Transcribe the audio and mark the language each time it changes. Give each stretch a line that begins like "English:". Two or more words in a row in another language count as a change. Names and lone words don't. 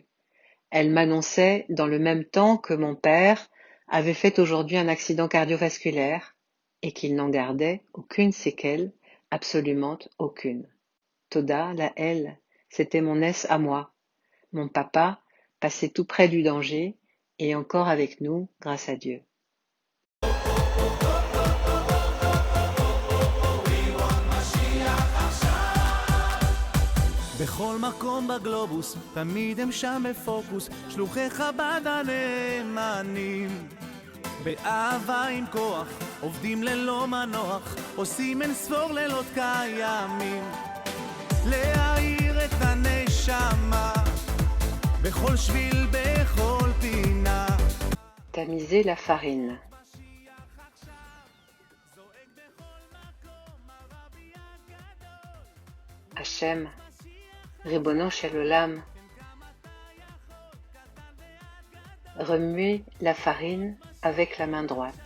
French: Elle m'annonçait, dans le même temps que mon père, avait fait aujourd'hui un accident cardiovasculaire et qu'il n'en gardait aucune séquelle, absolument aucune. Toda, la elle, c'était mon ès à moi. Mon papa passait tout près du danger et encore avec nous, grâce à Dieu.
Hebrew: בכל מקום בגלובוס, תמיד הם שם בפוקוס, שלוחי חב"ד הנאמנים. באהבה עם כוח, עובדים ללא מנוח, עושים אין ספור לילות קיימים. להאיר את הנשמה, בכל שביל, בכל פינה.
French: Tamiser la farine.
Hebrew: השם, ריבונו של עולם,
French: remuer la farine avec la main droite.